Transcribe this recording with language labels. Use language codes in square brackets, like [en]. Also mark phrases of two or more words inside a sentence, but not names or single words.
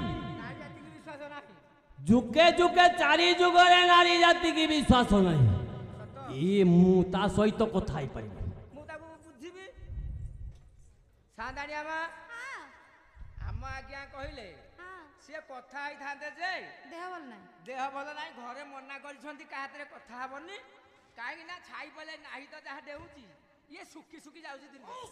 [or] ଯୁଗେ ଯୁଗେ ଚାରି ଯୁଗରେ ନାରୀ ଜାତି କି ବିଶ୍ୱାସ ନାହିଁ ଇୟେ ମୁଁ ତା ସହିତ କଥା ହେଇ ପାରି ମୁଁ ତାକୁ ବୁଝିବି ସାନ୍ତାଣୀ ଆମା ଆମ ଆଜ୍ଞା କହିଲେ ସିଏ କଥା ହେଇଥାନ୍ତେ ଯେ ଦେହ ଭଲ ନାହିଁ ଦେହ ଭଲ ନାହିଁ ଘରେ ମନା କରିଛନ୍ତି କାହା ହାତରେ କଥା ହବନି କାହିଁକି ନା ଛାଇ ପଲେ ନାହିଁ ତ ଯାହା ଦେଉଛି ଇଏ ଶୁକି ଶୁକି ଯାଉଛି ଦିନ